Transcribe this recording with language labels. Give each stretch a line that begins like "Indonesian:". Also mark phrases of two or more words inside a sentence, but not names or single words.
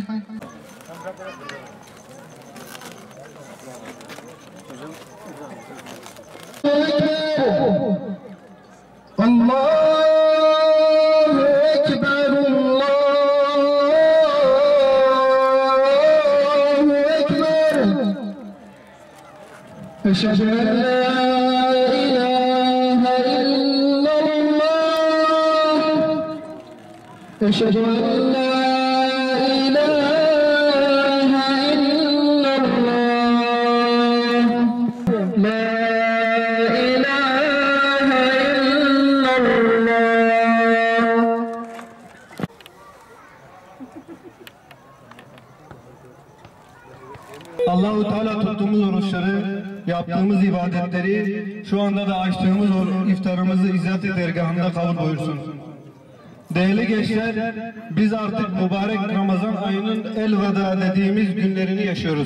Arabic: الله أكبر الله أكبر أشهد أن لا إله إلا الله أشهد أن لا إله إلا الله لا إله إلا الله
Turkish: Allah-u Teala tuttuğumuz oruçları, yaptığımız ibadetleri, şu anda da açtığımız iftarımızı İzzet-i Dergahı'nda kabul buyursun. Değerli gençler, biz artık mübarek Ramazan ayının elveda dediğimiz günlerini yaşıyoruz.